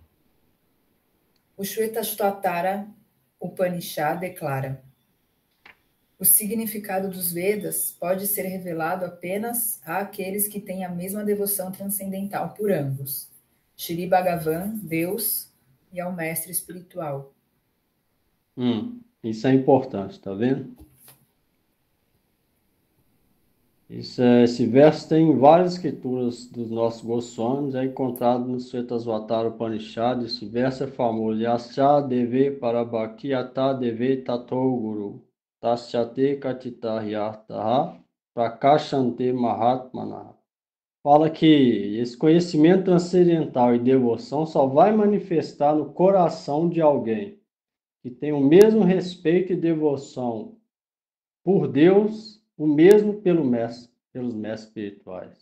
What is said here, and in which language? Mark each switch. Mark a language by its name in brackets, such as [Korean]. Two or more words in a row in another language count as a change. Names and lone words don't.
[Portuguese] O Shvetashvatara Upanishad declara: o significado dos Vedas pode ser revelado apenas àqueles que têm a mesma devoção transcendental por ambos, Shri Bhagavan, Deus, e ao mestre espiritual. Isso é importante, tá vendo? Esse verso tem em várias escrituras dos nossos Goswamis, é encontrado no Shvetashvatara Upanishad. Esse verso é famoso. [Sanskrit] यस्य देवे पराभक्तिः यथा देवे तथा गुरौ तस्यैते कथिता ह्यर्थाः प्रकाशन्ते महात्मनः. [Portuguese] Fala que esse conhecimento transcendental e devoção só vai manifestar no coração de alguém que tem o mesmo respeito e devoção por Deus, o mesmo pelos mestres espirituais.